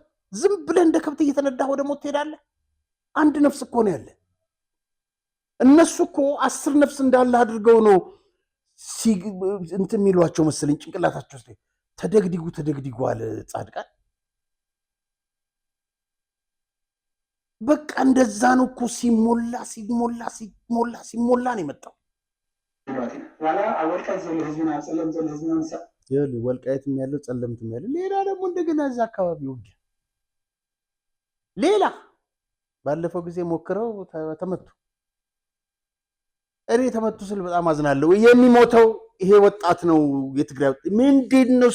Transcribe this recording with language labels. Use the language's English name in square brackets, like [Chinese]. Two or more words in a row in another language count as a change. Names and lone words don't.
[Amharic] ዝም ብለህ እንደ ከብት እየተነዳህ ወደ ሞት ትሄዳለህ። አንድ ነፍስ እኮ ነው ያለ። እነሱ እኮ 10 ነፍስ እንዳለ አድርገው ነው እንትን የሚሏቸው መሰለኝ ጭንቅላታቸው ውስጥ ተደግድጓል ጻድቃን። በቃ እንደዛ ነው እኮ ሲሞላ ነው የመጣው። [Tigrinya] ዋላ አወልቃይት ዘሎ ህዝብና ጸለም ዘሎ ህዝብና ምሳ [Amharic] ወልቃይትም ያለው ጸለምትም ያለው ሌላ ደግሞ እንደገና እዛ አካባቢ ውጊያ ሌላ ባለፈው ጊዜ ሞክረው ተመቱ። እኔ ተመቱ ስል በጣም አዝናለሁ። የሚሞተው ይሄ ወጣት ነው። የትግራይ ምንድን ነው?